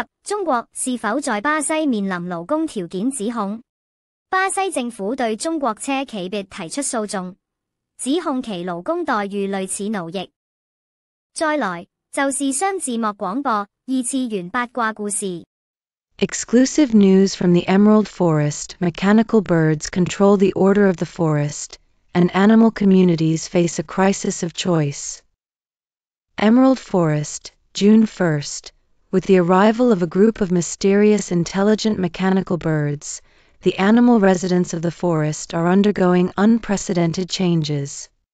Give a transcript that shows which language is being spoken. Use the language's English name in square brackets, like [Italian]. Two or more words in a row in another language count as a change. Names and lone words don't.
[Chinese] 中國是否在巴西面臨勞工條件指控？巴西政府對中國車企別提出訴訟，指控其勞工待遇類似奴役。再來就是雙字幕廣播二次元八卦故事。 [English] Exclusive news from the Emerald Forest. Mechanical birds control the order of the forest, and animal communities face a crisis of choice. Emerald Forest, June 1st. With the arrival of a group of mysterious intelligent mechanical birds, the animal residents of the forest are undergoing unprecedented changes.